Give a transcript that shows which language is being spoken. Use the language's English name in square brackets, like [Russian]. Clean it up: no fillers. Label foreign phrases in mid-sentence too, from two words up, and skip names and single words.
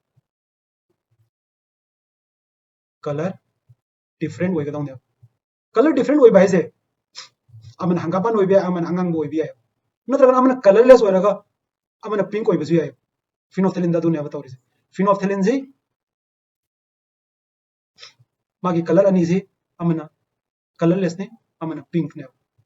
[English] color different [Manipuri] oige dong [English] color different [Manipuri] oi bai se amana hangapan oi bia amana angang oi bia natra amana colorless oiraga amana pink oi basu ya phenolphthalein da dunya batawri phenolphthalein ji magi color ani ji amana colorless ne amana pink ne